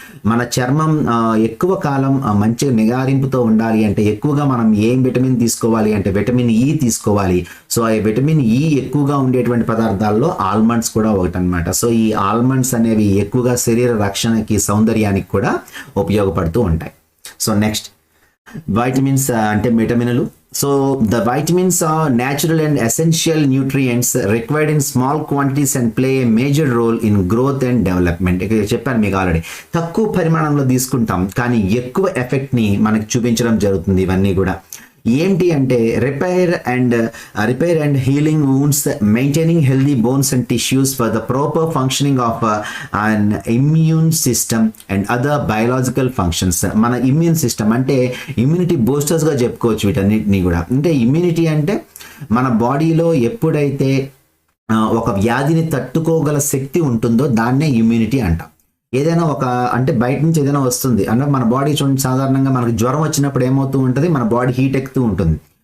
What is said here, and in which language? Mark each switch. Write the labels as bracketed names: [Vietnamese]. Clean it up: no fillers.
[Telugu] మన చర్మం ఎక్కువ కాలం మంచి నిగారింపుతో ఉండాలి అంటే ఎక్కువగా మనం ఏం విటమిన్ తీసుకోవాలి అంటే విటమిన్ ఈ తీసుకోవాలి. సో ఆ విటమిన్ ఈ ఎక్కువగా ఉండేటువంటి పదార్థాల్లో ఆల్మండ్స్ కూడా ఒకటి అనమాట. సో ఈ ఆల్మండ్స్ అనేవి ఎక్కువగా శరీర రక్షణకి, సౌందర్యానికి కూడా ఉపయోగపడుతూ ఉంటాయి. సో నెక్స్ట్ vitamins అంటే విటమిన్లు. [English] So the vitamins are natural and essential nutrients required in small quantities and play a major role in growth and development. [Telugu] ఇక్కడ చెప్పాను మీకు ఆల్రెడీ, తక్కువ పరిమాణంలో తీసుకుంటాం కానీ ఎక్కువ ఎఫెక్ట్ని మనకి చూపించడం జరుగుతుంది. ఇవన్నీ కూడా ఏంటి అంటే [English] Repair and healing wounds, maintaining healthy bones and tissues for the proper functioning of an immune system and other biological functions. [Telugu] మన ఇమ్యూన్ సిస్టమ్ అంటే ఇమ్యూనిటీ బూస్టర్స్గా చెప్పుకోవచ్చు వీటన్నిటిని కూడా. అంటే ఇమ్యూనిటీ అంటే మన బాడీలో ఎప్పుడైతే ఒక వ్యాధిని తట్టుకోగల శక్తి ఉంటుందో దాన్నే ఇమ్యూనిటీ అంటాం. ఏదైనా అంటే బయట నుంచి ఏదైనా వస్తుంది అంటే మన బాడీ చూడండి, సాధారణంగా మనకు జ్వరం వచ్చినప్పుడు ఏమవుతూ ఉంటుంది, మన బాడీ హీట్ ఎక్కుతూ ఉంటుంది.